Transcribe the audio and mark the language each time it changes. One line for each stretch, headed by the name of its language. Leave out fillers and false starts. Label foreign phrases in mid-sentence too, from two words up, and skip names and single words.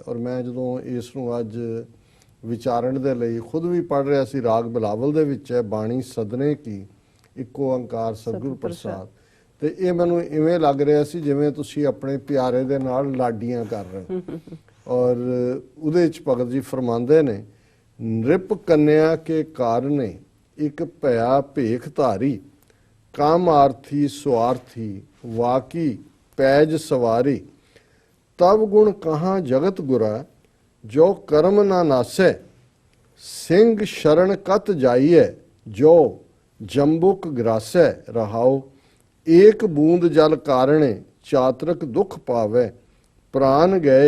Punjabi: ਔਰ ਮੈਂ ਜਦੋਂ ਇਸ ਨੂੰ ਅੱਜ ਵਿਚਾਰਨ ਦੇ ਲਈ ਖੁਦ ਵੀ ਪੜ੍ਹ ਰਿਹਾ ਸੀ, ਰਾਗ ਬਿਲਾਵਲ ਦੇ ਵਿੱਚ ਹੈ, ਬਾਣੀ ਸਦਨੇ ਕੀ ਇੱਕੋ ਓਂਕਾਰ ਸਤਿਗੁਰ ਪ੍ਰਸਾਦ, ਤੇ ਇਹ ਮੈਨੂੰ ਇਵੇਂ ਲੱਗ ਰਿਹਾ ਸੀ ਜਿਵੇਂ ਤੁਸੀਂ ਆਪਣੇ ਪਿਆਰੇ ਦੇ ਨਾਲ ਲਾਡੀਆਂ ਕਰ ਰਹੇ ਹੋ। ਔਰ ਉਹਦੇ 'ਚ ਭਗਤ ਜੀ ਫਰਮਾਉਂਦੇ ਨੇ, ਨ੍ਰਿਪ ਕੰਨਿਆ ਕੇ ਕਾਰਨੇ ਇੱਕ ਭਇਆ ਭੇਖ ਧਾਰੀ, ਕਾਮਾਰਥੀ ਸਵਾਰਥੀ ਵਾਕੀ ਪੈਜ ਸਵਾਰੀ ਤਬ ਗੁਣ ਕਹਾਂ ਜਗਤ ਗੁਰਾ ਜੋ ਕਰਮ ਨਾ ਨਾਸੈ ਸਿੰਘ ਸਰਣ ਕਤ ਜਾਈਏ ਜੋ ਜੰਬੁਕ ਗ੍ਰਾਸੈ ਰਹਾਓ ਏਕ ਬੂੰਦ ਜਲ ਕਾਰਣੇ ਚਾਤਰਕ ਦੁਖ ਪਾਵੈ ਪ੍ਰਾਣ ਗਏ